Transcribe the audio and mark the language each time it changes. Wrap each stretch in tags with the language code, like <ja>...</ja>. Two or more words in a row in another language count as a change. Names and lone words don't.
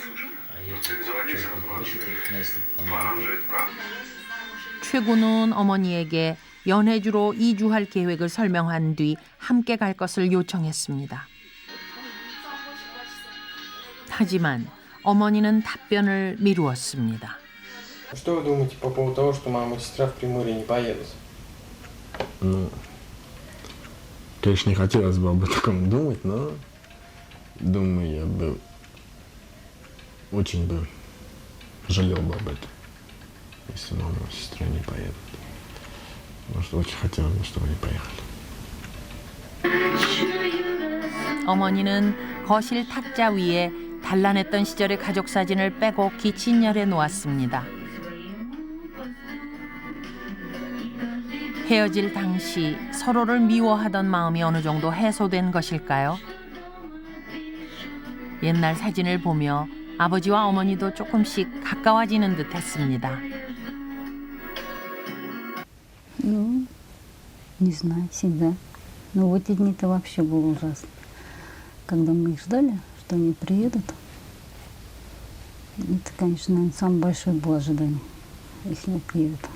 <ko>최군은 어머니에게 연해주로 이주할 계획을 설명한 뒤 함께 갈 것을 요청했습니다. 하지만 어머니는 답변을 미루었습니다.</ko> <ru>Что вы думаете по поводу того, что мама и сестра в Приморье не поедут? Ну, конечно, не хотелось бы об этом думать, но думаю, я бы очень бы жалел бы об этом, если мама и сестра не поедут. Потому что очень хотелось бы, чтобы они поехали.</ru> <ko>어머니는 거실 탁자 위에 단란했던 시절의 가족 사진을 빼곡히 진열해 놓았습니다. 헤어질 당시 서로를 미워하던 마음이 어느 정도 해소된 것일까요? 옛날 사진을 보며 아버지와 어머니도 조금씩 가까워지는 듯 했습니다.</ko> <ru>Ну, не знаю, всегда. Но в эти дни-то вообще было ужасно. Когда мы их ждали, что они приедут, это, конечно, наверное, самое большое было ожидание, если они приедут.</ru>